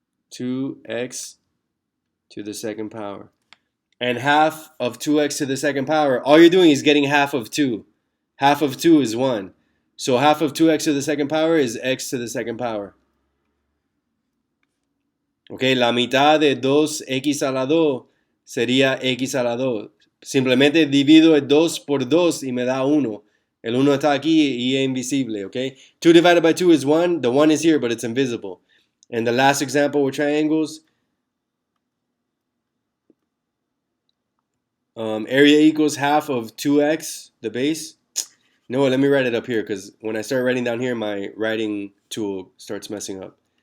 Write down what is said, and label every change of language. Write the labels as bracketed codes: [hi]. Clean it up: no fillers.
[en] 2x to the second power. And half of 2x to the second power, all you're doing is getting half of 2. Half of 2 is 1. So half of 2x to the second power is x to the second power. [es] Ok, la mitad de 2x a la 2 sería x a la 2. Simplemente divido el 2 por 2 y me da 1. El 1 está aquí y es invisible, okay? [en] 2 divided by 2 is 1. The 1 is here, but it's invisible. And the last example with triangles, area equals half of 2x, the base. No, let me write it up here because when I start writing down here, my writing tool starts messing up.